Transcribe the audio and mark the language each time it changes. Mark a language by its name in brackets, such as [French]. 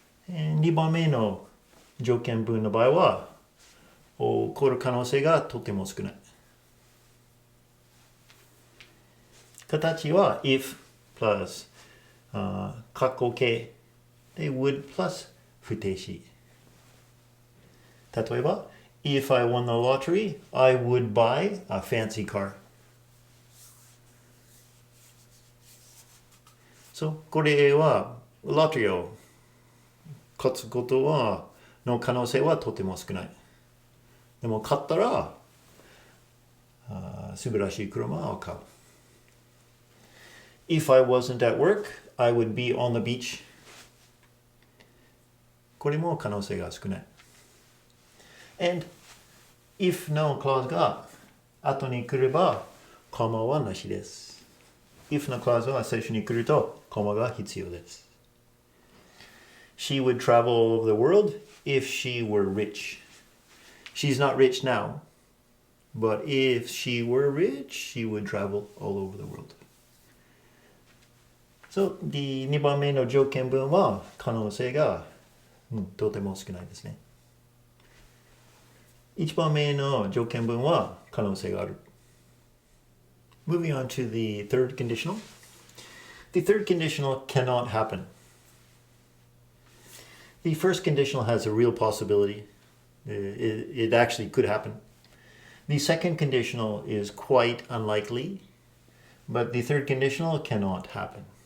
[Japanese] 2番目の条件文の場合は起こる可能性がとても少ない。形は if plus 括弧形で would plus 不定詞。 [English] 例えば、If I won the lottery, I would buy a fancy car. [Japanese] そう、これは、ロトリーを勝つことの可能性はとても少ない。でも勝ったら、素晴らしい車を買う。 [English] If I wasn't at work, I would be on the beach. [Japanese] これも可能性が少ない。And if no clause が後に来れば、コマはなしです。 if の clause は最初に来ると、コマが必要です。 [English] She would travel all over the world if she were rich. She's not rich now, but if she were rich, she would travel all over the world. [Japanese] So, 2番目の条件文は可能性が、とても少ないですね。 1番目の条件文は可能性がある。 [English] Moving on to the third conditional. The third conditional cannot happen. The first conditional has a real possibility. It actually could happen. The second conditional is quite unlikely, but the third conditional cannot happen.